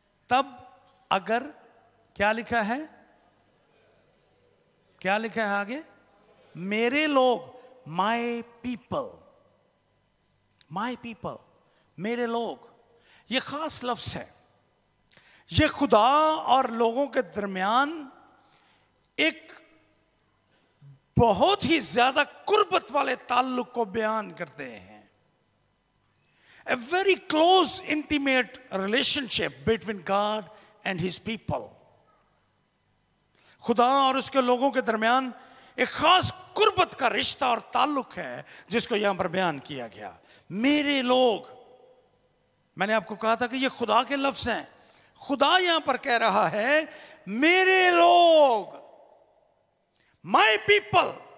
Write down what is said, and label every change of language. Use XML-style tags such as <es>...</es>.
<hi>तब अगर, क्या लिखा है, क्या लिखा है आगे, मेरे लोग,</hi> <en>my people, my people,</en> <hi>मेरे लोग, ये खास लफ्ज है। ये खुदा और लोगों के दरमियान एक बहुत ही ज्यादा कुर्बत वाले ताल्लुक को बयान करते हैं।</hi> <en>A very close, intimate relationship between God and His people.</en> <hi>खुदा और उसके लोगों के दरमियान एक खास कुर्बत का रिश्ता और ताल्लुक है जिसको यहां पर बयान किया गया। मेरे लोग, मैंने आपको कहा था कि ये खुदा के लफ्ज हैं। खुदा यहां पर कह रहा है मेरे लोग,</hi> <en>My people.</en>